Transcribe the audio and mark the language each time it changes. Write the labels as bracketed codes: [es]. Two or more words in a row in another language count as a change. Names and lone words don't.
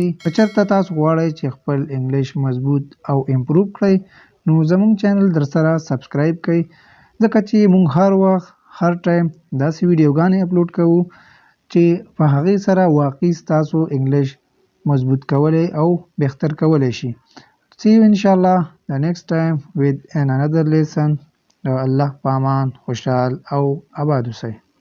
[ps] که چېرته تاسو غواړئ چې خپل انګلیش مضبوط او امپروو کړئ نو زموږ چینل درسره سبسکرایب کړئ، ځکه چې موږ هر وخت هر ټایم داسې ویډیوګانې اپلوډ کوو چې په هغې سره واقعي ستاسو انګلیش مضبوط کولی او بهتر کولی شي. [en] See you inshallah the next time with another lesson. [ps] الله په امان، خوشحال او آباد اوسئ.